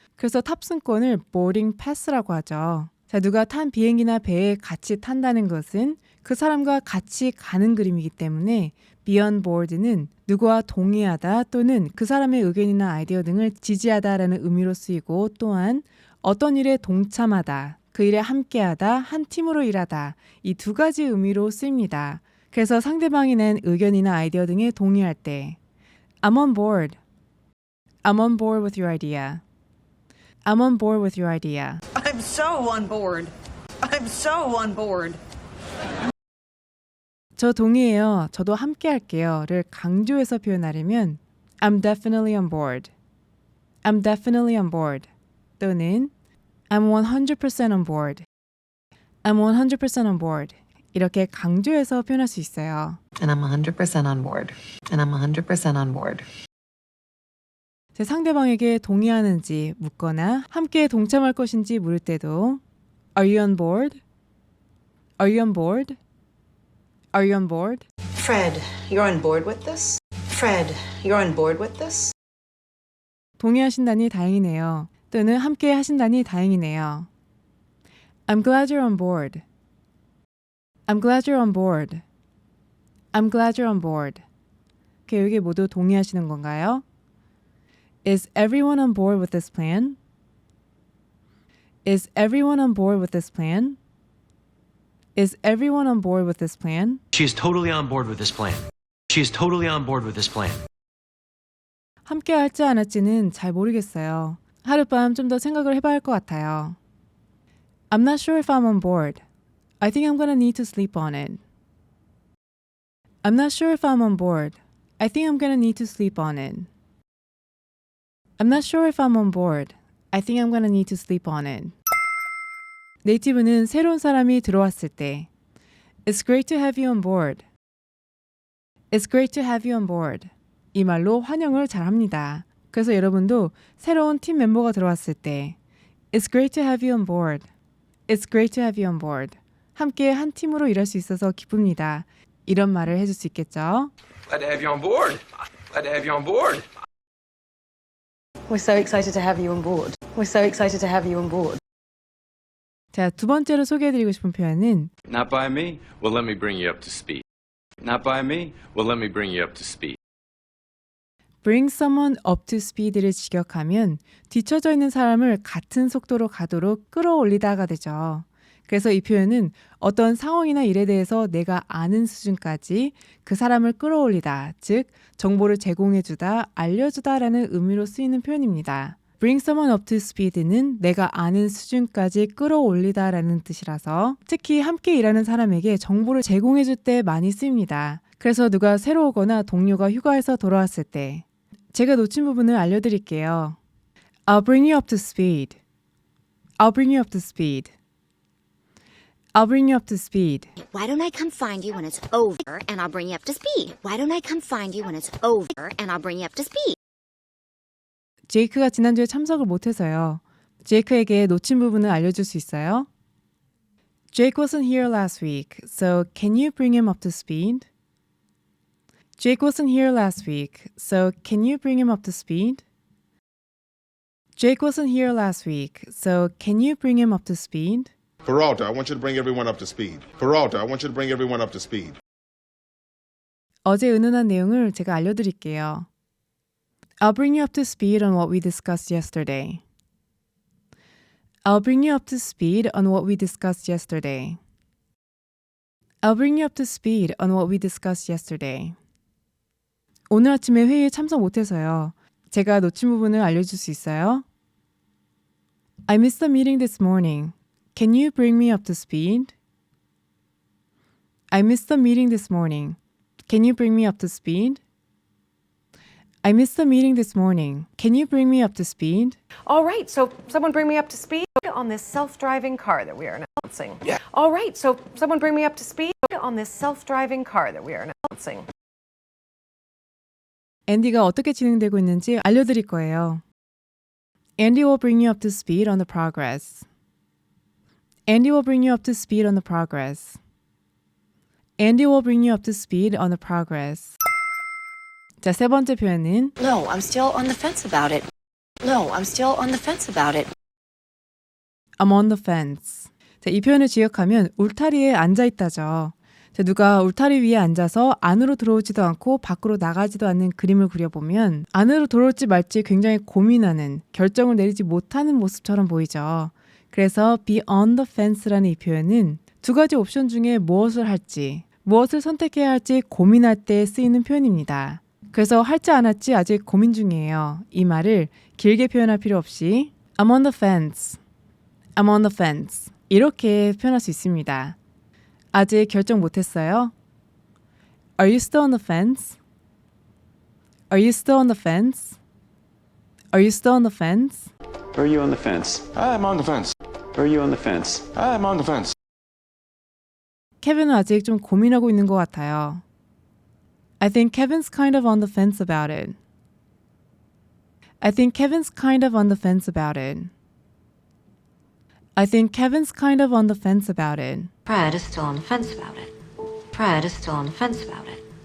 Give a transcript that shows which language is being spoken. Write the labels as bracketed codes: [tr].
[ko] 그래서 탑승권을 boarding pass라고 하죠. 자, 누가 탄 비행기나 배에 같이 탄다는 것은 그 사람과 같이 가는 그림이기 때문에 [en] be on board [ko] 는 누구와 동의하다 또는 그 사람의 의견이나 아이디어 등을 지지하다라는 의미로 쓰이고 또한 어떤 일에 동참하다, 그 일에 함께하다, 한 팀으로 일하다 이 두 가지 의미로 쓰입니다. 그래서 상대방이 낸 의견이나 아이디어 등에 동의할 때 [en] I'm on board. I'm on board with your idea. I'm on board with your idea. I'm so on board. I'm so on board. [ko] 저 동의해요. 저도 함께 할게요.를 강조해서 표현하려면 [en] I'm definitely on board. I'm definitely on board. [ko] 또는 [en] I'm 100% on board. I'm 100% on board. [ko] 이렇게 강조해서 표현할 수 있어요. [en] And I'm 100% on board. And I'm 100% on board. [ko] 제 상대방에게 동의하는지 묻거나 함께 동참할 것인지 물을 때도 [en] Are you on board? Are you on board? Are you on board? Fred, you're on board with this? Fred, you're on board with this? [ko] 동의하신다니 다행이네요. 또는 함께 하신다니 다행이네요. [en] I'm glad you're on board. I'm glad you're on board. I'm glad you're on board. [ko] 여기 모두 동의하시는 건가요? [en] Is everyone on board with this plan? Is everyone on board with this plan? Is everyone on board with this plan? She is totally on board with this plan. She is totally on board with this plan. [ko] 함께 할지 안 할지는 잘 모르겠어요. 하룻밤 좀 더 생각을 해봐야 할 것 같아요. [en] I'm not sure if I'm on board. I think I'm gonna need to sleep on it. I'm not sure if I'm on board. I think I'm gonna need to sleep on it. I'm not sure if I'm on board. I think I'm gonna need to sleep on it. [ko] 네이티브는 새로운 사람이 들어왔을 때 [en] It's great to have you on board. It's great to have you on board. [ko] 이 말로 환영을 잘 합니다. 그래서 여러분도 새로운 팀 멤버가 들어왔을 때 [en] It's great to have you on board. It's great to have you on board. [ko] 함께 한 팀으로 일할 수 있어서 기쁩니다. 이런 말을 해줄 수 있겠죠? [en] Glad to have you on board. Glad to have you on board. We're so excited to have you on board. We're so excited to have you on board. [ko] 자, 두 번째로 소개해드리고 싶은 표현은 [en] Not by me? Well, let me bring you up to speed. Not by me? Well, let me bring you up to speed. Bring someone up to speed [ko] 를 직역하면 뒤처져 있는 사람을 같은 속도로 가도록 끌어올리다가 되죠. 그래서 이 표현은 어떤 상황이나 일에 대해서 내가 아는 수준까지 그 사람을 끌어올리다, 즉 정보를 제공해주다, 알려주다라는 의미로 쓰이는 표현입니다. [en] Bring someone up to speed [ko] 는 내가 아는 수준까지 끌어올리다라는 뜻이라서 특히 함께 일하는 사람에게 정보를 제공해줄 때 많이 쓰입니다. 그래서 누가 새로 오거나 동료가 휴가에서 돌아왔을 때 제가 놓친 부분을 알려드릴게요. [en] I'll bring you up to speed. I'll bring you up to speed. I'll bring you up to speed. Why don't I come find you when it's over and I'll bring you up to speed? Why don't I come find you when it's over and I'll bring you up to speed? [ko] 제이크가 지난주에 참석을 못해서요. 제이크에게 놓친 부분을 알려줄 수 있어요? [en] Jake wasn't here last week, so can you bring him up to speed? Jake wasn't here last week, so can you bring him up to speed? Jake wasn't here last week, so can you bring him up to speed? Peralta, I want you to bring everyone up to speed. Peralta, I want you to bring everyone up to speed. [ko] 어제 의논한 내용을 제가 알려드릴게요. [en] I'll bring you up to speed on what we discussed yesterday. I'll bring you up to speed on what we discussed yesterday. I'll bring you up to speed on what we discussed yesterday. [ko] 오늘 아침에 회의에 참석 못해서요. 제가 놓친 부분을 알려줄 수 있어요? [en] I missed the meeting this morning. Can you bring me up to speed? I missed the meeting this morning. Can you bring me up to speed? I missed the meeting this morning. Can you bring me up to speed? All right, so someone bring me up to speed on this self-driving car that we are announcing. Yeah. All right, so someone bring me up to speed on this self-driving car that we are announcing. [ko] 앤디가 어떻게 진행되고 있는지 알려드릴 거예요. [en] Andy will bring you up to speed on the progress. Andy will bring you up to speed on the progress. Andy will bring you up to speed on the progress. [ko] 자, 세 번째 표현은 [en] No, I'm still on the fence about it. No, I'm still on the fence about it. I'm on the fence. [ko] 자, 이 표현을 지역하면 울타리에 앉아있다죠. 자, 누가 울타리 위에 앉아서 안으로 들어오지도 않고 밖으로 나가지도 않는 그림을 그려보면 안으로 들어올지 말지 굉장히 고민하는, 결정을 내리지 못하는 모습처럼 보이죠. 그래서 [en] be on the fence [ko] 라는 이 표현은 두 가지 옵션 중에 무엇을 할지, 무엇을 선택해야 할지 고민할 때 쓰이는 표현입니다. 그래서 할지 안 할지 아직 고민 중이에요. 이 말을 길게 표현할 필요 없이 [en] I'm on the fence, [ko] I'm on the fence 이렇게 표현할 수 있습니다. 아직 결정 못했어요? [en] Are you still on the fence? Are you still on the fence? Are you still on the fence? Are you on the fence? I'm on the fence. Are you on the fence? I'm on the fence. [ko] 케빈은 아직 좀 고민하고 있는 것 같아요. [en] I think Kevin's kind of on the fence about it. I think Kevin's kind of on the fence about it. I think Kevin's kind of on the fence about it. Fred is still on the fence about it. Fred is still on the fence about it.